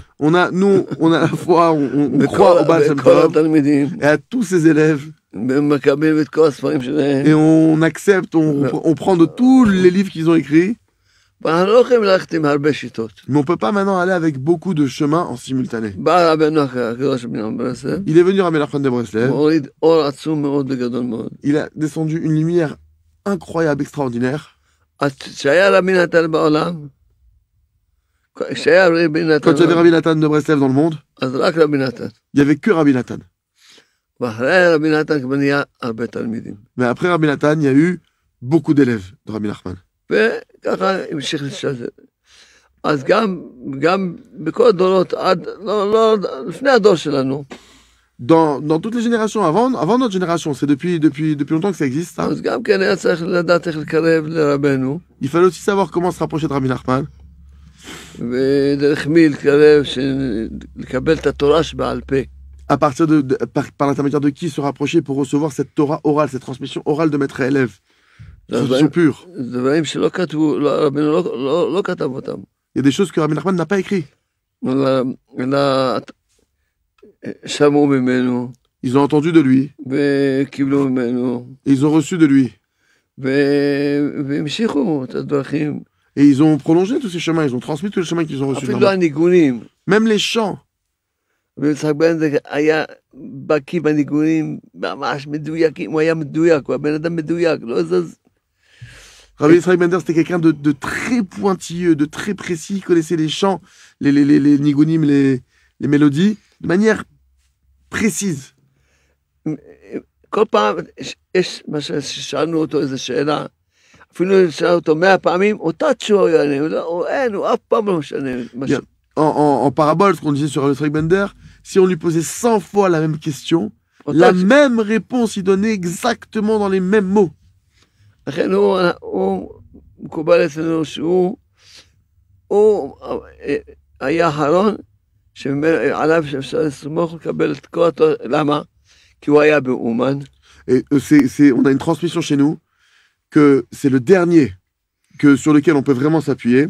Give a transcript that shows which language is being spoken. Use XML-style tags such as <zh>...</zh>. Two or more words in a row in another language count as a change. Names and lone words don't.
<fr>Nous, on a la foi, on croit au Baal Shem בכל Tov,</fr> <he>התלמידים,</he> <fr>et à tous ces élèves,</fr> <he>ומקבלים את כל הספרים שלהם,</he> <fr>et on accepte, on prend de tous les livres qu'ils ont écrits,</fr> <he>ואנחנו לא יכולים ללכת עם הרבה שיטות.</he> <fr>mais on peut pas maintenant aller avec beaucoup de chemins en simultané.</fr> <he>בא רבנו הקדוש בן ברסלב,</he> <fr>Il est venu Rabbi Nachman de Breslev,</fr> <he>הוריד אור עצום מאוד וגדול מאוד.</he> <fr>il a descendu une lumière incroyable, extraordinaire.</fr> <he>אז כשהיה רבי נתן בעולם, כשהיה רבי נתן,</he> <fr>Quand il y avait Rabbi Nathan de Breslev dans le monde,</fr> <he>אז רק רבי נתן.</he> <fr>il y avait que Rabbi Nathan.</fr> <he>ואחרי רבי נתן כבר נהיה הרבה תלמידים.</he> <fr>Mais après Rabbi Nathan, il y a eu beaucoup d'élèves de Rabbi Nachman.</fr> <he>וככה המשיך לשתת. אז גם בכל הדורות, לא, לפני הדור שלנו,</he> <fr>Dans toutes les générations, avant notre génération, c'est depuis longtemps que ça existe, ça.</fr> <he>אז גם כן היה צריך לדעת איך לקרב לרבנו,</he> <fr>Il fallait aussi savoir comment se rapprocher de Rabbi Nachman,</fr> <he>ודרך מי לקרב, לקבל את התורה שבעל פה.</he> <fr>à partir par l'intermédiaire de qui se rapprocher pour recevoir cette Torah orale, cette transmission orale de maître à élève. Transmission pure.</fr> <he>דברים שלא כתבו, רבנו לא כתב אותם.</he> <fr>Il y a des choses que Rabbi Nachman n'a pas écrit.</fr> <he>אלא שמעו ממנו,</he> <fr>Ils ont entendu de lui,</fr> <he>וקיבלו ממנו,</he> <fr>et ils ont reçu de lui.</fr> <he>והמשיכו את הדרכים.</he> <fr>Et ils ont prolongé tous ces chemins, ils ont transmis tous les chemins qu'ils ont reçus.</fr> <he>אפילו הניגונים.</he> <fr>Même les chants.</fr> <he>ויצחק בן זה היה בקיא בניגונים ממש מדויקים, הוא היה מדויק, הוא הבן אדם מדויק, לא זז.</he> <fr>Rabbi Israël Bender, c'était quelqu'un de très pointilleux, de très précis, il connaissait les chants, les nigunim, les mélodies, de manière précise.</fr> <he>כל פעם יש מה ששאלנו אותו איזו שאלה, אפילו שאלנו אותו 100 פעמים, אותה תשובה הוא יענה, הוא אף פעם לא משנה משהו.</he> <fr>En parabole, ce qu'on disait sur Rabbi Israël Bender, si on lui posait 100 fois la même question, la même réponse, il donnait exactement dans les mêmes mots.</fr> <he>לכן הוא מקובל אצלנו שהוא היה האחרון שעליו שאפשר לסמוך לקבל את כל התורה, למה? כי הוא היה באומן.</he> <fr>Et on a une transmission chez nous que c'est le dernier sur lequel on peut vraiment s'appuyer.</fr>